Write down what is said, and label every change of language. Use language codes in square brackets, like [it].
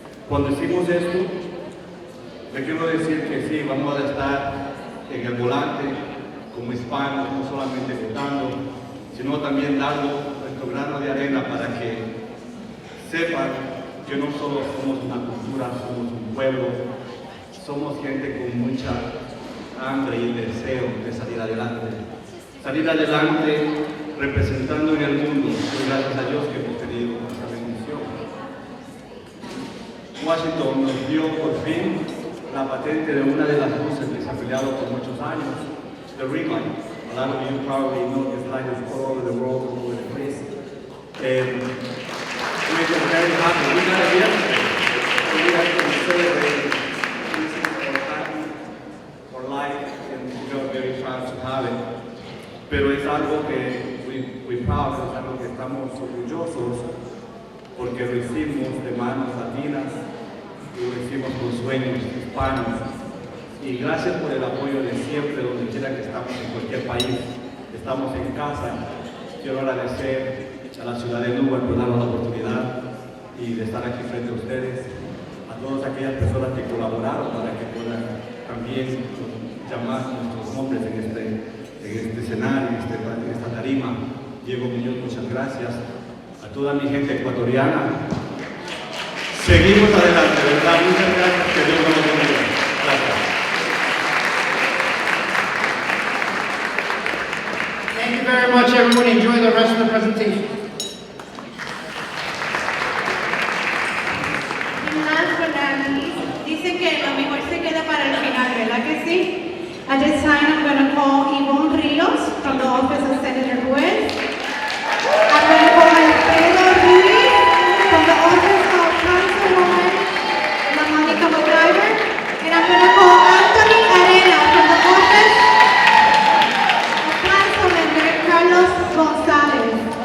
[es] Cuando hicimos esto, le quiero decir que sí, vamos a estar en el volante como hispanos, no solamente votando, sino también dando nuestro grano de arena para que sepan que no solo somos una cultura, somos un pueblo, somos gente con mucha hambre y deseo de salir adelante. Salir adelante representando en el mundo, y gracias a Dios que hemos tenido esa bendición. Washington nos dio por fin la patente de una de las luces que se ha peleado por muchos años, [en] the ring light. A lot of you probably know this light is all over the world, all over the place. And we're just very happy. We got it yesterday. We have to celebrate this is our time, our life, and we are very proud to have it. [es] Pero es algo que [en] we're proud, [es] es algo que estamos orgullosos porque lo hicimos de manos latinas y lo hicimos con sueños hispanos. Y gracias por el apoyo de siempre, donde quiera que estamos, en cualquier país, estamos en casa. Quiero agradecer a la ciudad de Newark por darnos la oportunidad y de estar aquí frente a ustedes, a todas aquellas personas que colaboraron para que puedan también llamar nuestros nombres en este escenario, en esta tarima. Diego Muñoz, muchas gracias. A toda mi gente ecuatoriana. Seguimos adelante, ¿verdad? Muchas gracias, que Dios nos bendiga. Gracias. [en] Thank you very much, everyone. Enjoy the rest of the presentation. And last but not least, [es] dicen que lo mejor se queda para el final, ¿verdad que sí? [en] At this time, I'm going to call Yvonne Rios from the office of Senator Juez. I'm going to call Alfredo Ruiz from the office of Councilwoman La Monica McIver. And I'm going to call Anthony Arena from the office of Councilman Carlos Gonzalez.